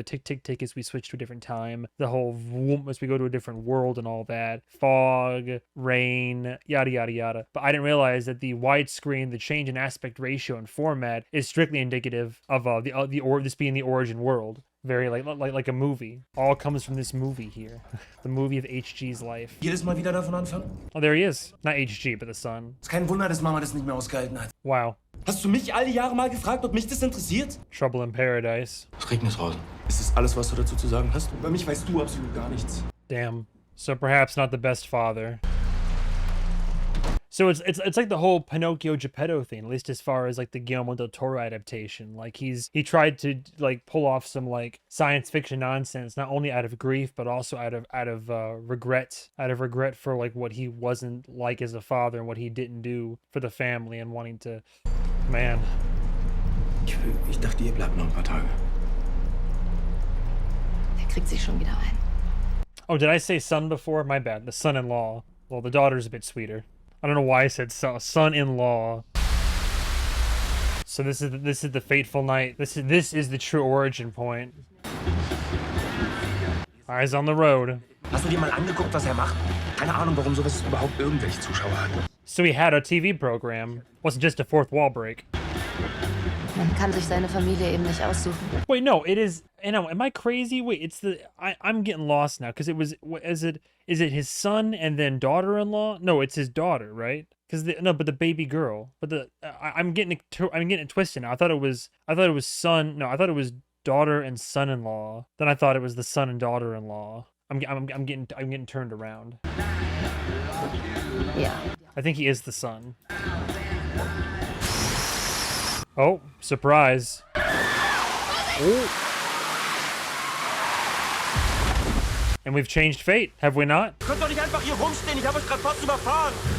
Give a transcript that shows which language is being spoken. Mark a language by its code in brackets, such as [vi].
[en] The tick, tick, tick as we switch to a different time. The whole whoop as we go to a different world and all that. Fog, rain, yada yada yada. But I didn't realize that the widescreen, the change in aspect ratio and format is strictly indicative of this being the origin world. Very like a movie. All comes from this movie here. The movie of HG's life. [de] Jedes Mal wieder davon anfangen? [en] Oh, there he is. Not HG, but the son. [de] Ist kein Wunder, dass Mama das nicht mehr ausgehalten hat. [en] Wow. [de] Hast du mich all die Jahre mal gefragt, ob mich das interessiert? [en] Trouble in Paradise. [de] Es regnet draußen. Ist das alles, was du dazu zu sagen hast? Über mich weißt du absolut gar nichts. [en] Damn. So perhaps not the best father. So it's like the whole Pinocchio Geppetto thing, at least as far as like the Guillermo del Toro adaptation. Like he tried to like pull off some like science fiction nonsense, not only out of grief but also out of regret for like what he wasn't like as a father and what he didn't do for the family and wanting to, man. [de] Ich dachte, ihr bleibt noch ein paar Tage. Kriegt sich schon wieder ein. [en] Oh, did I say son before? My bad. The son-in-law. Well, the daughter's a bit sweeter. I don't know why I said son-in-law. So this is the fateful night. This is the true origin point. Eyes on the road. [de] Hast du dir mal angeguckt, was macht? Keine Ahnung, warum sowas überhaupt irgendwelche Zuschauer hat. [en] So he had a TV program. Wasn't just a fourth wall break. [de] Man kann sich seine Familie eben nicht aussuchen. [en] Wait, no, it is. You know, am I crazy? Wait, it's I'm getting lost now because is it his son and then daughter-in-law? No, it's his daughter, right? Because but the baby girl. But I'm getting it twisted now. I thought it was son. No, I thought it was daughter and son-in-law. Then I thought it was the son and daughter-in-law. I'm getting turned around. [de] Ja. [en] I think he is the son. Oh, surprise. Oh. And we've changed fate, have we not? [de] Könnt doch nicht einfach hier rumstehen, ich habe euch gerade fast überfahren.